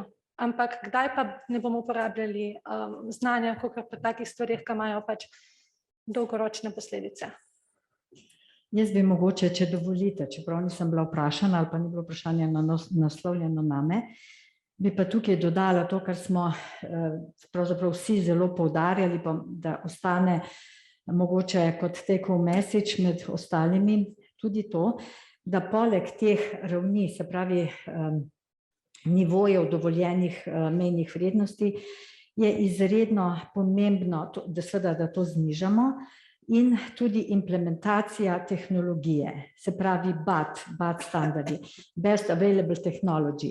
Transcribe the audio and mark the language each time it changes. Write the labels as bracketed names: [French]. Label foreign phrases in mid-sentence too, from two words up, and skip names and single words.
[Slovenian] Ampak kdaj pa ne bomo uporabljali znanja, kakor pa takih stvarih, ki imajo pač dolgoročne posledice. Jaz bi mogoče, če dovolite, čeprav nisem bila vprašana ali pa ni bilo vprašanje naslovljeno name, bi pa tukaj dodala to, kar smo pravzaprav vsi zelo poudarjali, da ostane mogoče kot [English] take home message [Slovenian] med ostalimi tudi to, da poleg teh ravni, se pravi nivojev dovoljenih mejnih vrednosti, je izredno pomembno, da to znižamo in tudi implementacija tehnologije, se pravi BAT standardi, [English] Best Available Technology.